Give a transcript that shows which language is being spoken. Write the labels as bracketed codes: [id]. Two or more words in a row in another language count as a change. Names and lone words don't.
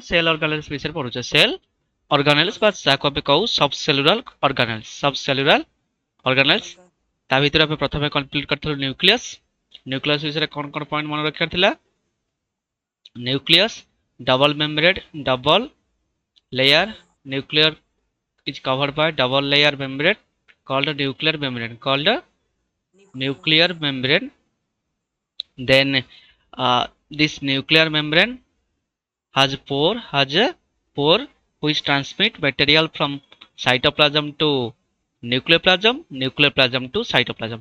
[en] cell organelles [or] ବିଷୟରେ ପଢୁଛେ [en] cell organelles [or] ବା ଯାହାକୁ ଆମେ କହୁ [en] sub cellular organelles [or] ତା ଭିତରେ ଆମେ ପ୍ରଥମେ କମ୍ପ୍ଲିଟ୍ କରିଥିଲୁ ନ୍ୟୁକ୍ଲିୟସ୍ ବିଷୟରେ କଣ କଣ ପଏଣ୍ଟ ମନେ ରଖିବାର ଥିଲା [en] nucleus double membrane double layer nuclear is covered by double layer membrane called a nuclear membrane. Then this nuclear membrane has a pore which transmit material from cytoplasm to nuclear plasm to cytoplasm.